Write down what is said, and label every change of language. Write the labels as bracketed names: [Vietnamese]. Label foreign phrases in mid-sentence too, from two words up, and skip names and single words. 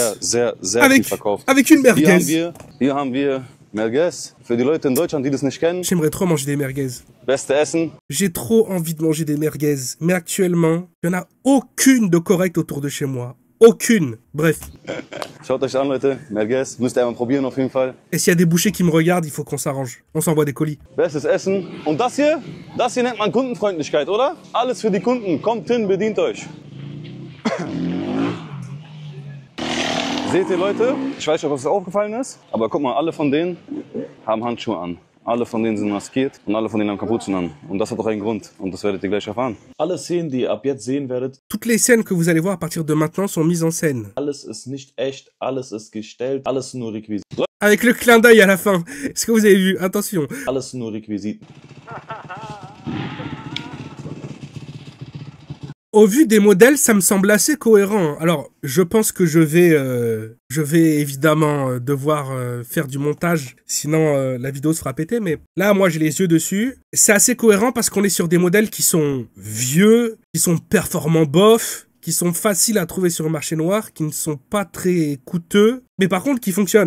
[French] Avec une merguez. [German] Hier haben wir Merguez. Für die Leute in Deutschland, die das nicht kennen. [French] J'aimerais trop manger des merguez. [German] Beste Essen. [French] J'ai trop envie de manger des merguez. Mais actuellement, il n'y en a aucune de correcte autour de chez moi. Aucune. Bref. [German] Schaut euch an, Leute. Merguez. Müsst ihr einmal probieren auf jeden Fall. [French] Et s'il y a des bouchers qui me regardent, il faut qu'on s'arrange. On s'envoie des colis. [German] Bestes Essen. Und das hier nennt man Kundenfreundlichkeit, oder? Alles für die Kunden. Kommt hin, bedient euch. Seht ihr Leute, ich weiß nicht, ob es aufgefallen ist, aber guck mal, alle von denen haben Handschuhe an. Alle von denen sind maskiert und alle von denen haben Kapuzen an. Und das hat auch einen Grund und das werdet ihr gleich erfahren. Alle Szenen, die ihr ab jetzt sehen werdet. [French] Toutes les scènes que vous allez voir à partir de maintenant sont mises en scène. [German] Alles ist nicht echt, alles ist gestellt, alles nur Requisiten. [French] Avec le clin d'œil à la fin. Est-ce que vous avez vu? Attention. [German] Alles nur Requisiten. [French] Au vu des modèles, ça me semble assez cohérent. Alors, je pense que je vais évidemment devoir faire du montage, sinon la vidéo se fera péter. Mais là, moi, j'ai les yeux dessus. C'est assez cohérent parce qu'on est sur des modèles qui sont vieux, qui sont performants bof, qui sont faciles à trouver sur le marché noir, qui ne sont pas très coûteux, mais par contre qui fonctionnent.